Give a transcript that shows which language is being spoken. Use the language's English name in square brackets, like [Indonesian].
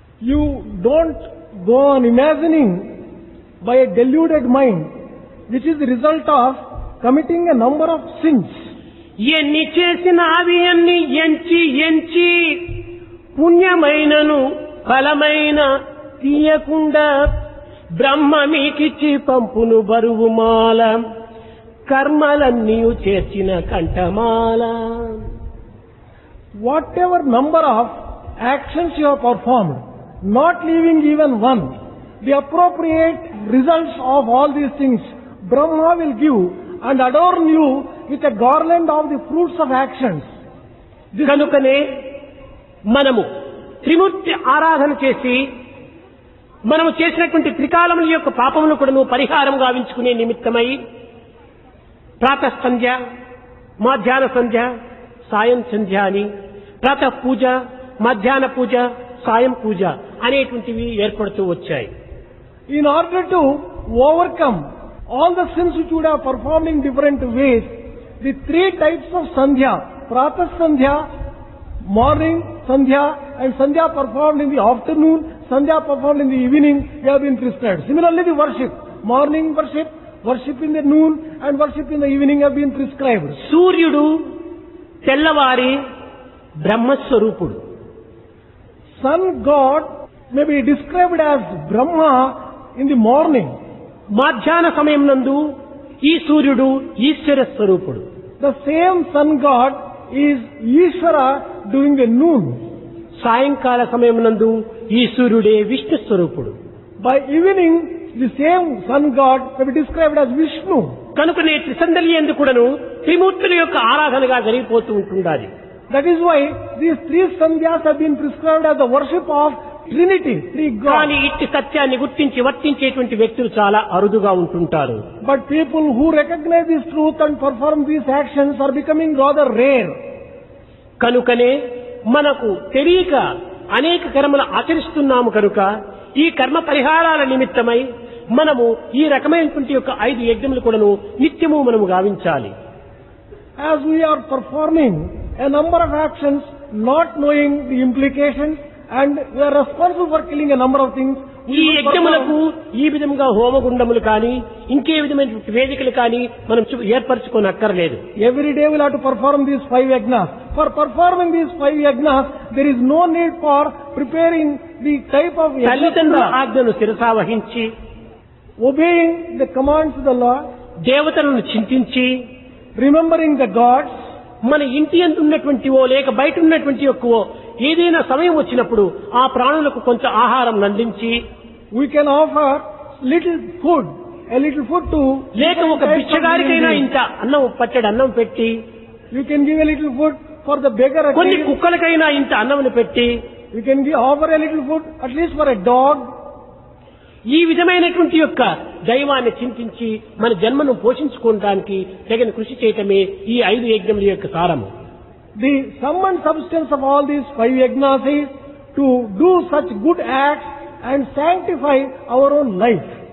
[English] You don't go on imagining by a deluded mind, which is the result of committing a number of sins. [Telugu] ఎన్ని చేసిన అవి అన్ని ఎంచి ఎంచి పుణ్యమైనను ఫలమైన తీయకుండా బ్రహ్మ మీకిచ్చి పంపును బరువుమాల కర్మలన్నీ చేర్చిన కంఠమాల. [English] Whatever number of actions you have performed, not leaving even one, the appropriate results of all these things, Brahma will give and adorn you with a garland of the fruits of actions. [Telugu] కనుకనే మనము త్రిమూర్తి ఆరాధన చేసి మనము చేసినటువంటి త్రికాలముల యొక్క పాపములు కూడా పరిహారం గావించుకునే నిమిత్తమై ప్రాతః సంధ్య, మధ్యాహ్న సంధ్య, సాయం సంధ్య అని ప్రాతః పూజ, మధ్యాహ్న పూజ, సాయం పూజ అనేటువంటివి ఏర్పడుతూ వచ్చాయి. [English] In order to overcome all the sins which you would have performed in different ways, the three types of sandhya, pratah sandhya, morning sandhya, and sandhya performed in the afternoon, sandhya performed in the evening, have been prescribed. Similarly, the worship, morning worship, worship in the noon, and worship in the evening have been prescribed. [Telugu] సూర్యుడు తెల్లవారి బ్రహ్మస్వరూపుడు. [English] Sun God may be described as Brahma in the morning. [Telugu] మధ్యాహ్న సమయం నందు ఈ సూర్యుడు ఈశ్వర స్వరూపుడు. [English] The same sun god is Ishvara during the noon. [Telugu] సాయంకాల సమయం నందు ఈ సూర్యుడే విష్ణు స్వరూపుడు. [English] By evening, the same sun god may be described as Vishnu. [Telugu] కనుకనే త్రిసందలి కూడాను త్రిమూర్తుల యొక్క ఆరాధనగా జరిగిపోతూ ఉంటుండాలి. [English] That is why these three sandhyas have been prescribed as the worship of Trinity, three [Telugu] కానీ [English] gods. [Telugu] ఇట్టి సత్యాన్ని గుర్తించి వర్తించేటువంటి వ్యక్తులు చాలా అరుదుగా ఉంటుంటారు. [English] But people who recognize this truth and perform these actions are becoming rather rare. [Telugu] కనుకనే మనకు తెలియక అనేక కర్మలు ఆచరిస్తున్నాము కనుక ఈ కర్మ పరిహారాల నిమిత్తమై మనము ఈ రకమైనటువంటి యొక్క 5 యజ్ఞములు కూడాను నిత్యము మనము గావించాలి. [English] As we are performing a number of actions, not knowing the implications, and we are responsible for killing a number of things, [Telugu] ఈ యజ్ఞములకు ఈ విధంగా హోమగుండములు కానీ ఇంకే విధమైన వేదికలు కానీ మనం ఏర్పరచుకొని అక్కర్లేదు. [English] every day we'll have to perform these 5 yagnas. For performing these 5 yagnas, there is no need for preparing the type of [Telugu] తల్లిదండ్రుల [English] yagna. [Telugu] ఆజ్ఞను శిరసావహించి [English] Obeying the commands of the Lord, [Telugu] దేవతలను చింతించి [English] remembering the gods, [Telugu] మన ఇంటి అందు ఉన్నటువంటివో లేక బయట ఉన్నటువంటి యొక్కవో ఏదైనా సమయం వచ్చినప్పుడు ఆ ప్రాణులకు కొంత ఆహారం అందించి [English] we can offer little food, a little food to [Telugu] లేక ఒక బిచ్చగారికైనా ఇంత అన్నం పట్టెడు అన్నం పెట్టి [English] you can give a little food for the beggar, at [Telugu] కొన్ని [English] least. [Telugu] కుక్కలకైనా ఇంత అన్నం పెట్టి [English] You can offer a little food at least for a dog. [Telugu] ఈ విధమైనటువంటి యొక్క దైవాన్ని చింతించి మన జన్మను పోషించుకోవడానికి తగిన కృషి చేయటమే ఈ 5 యజ్ఞముల యొక్క సారము. [English] The sum and substance of all these 5 yagnas is to do such good acts and sanctify our own life.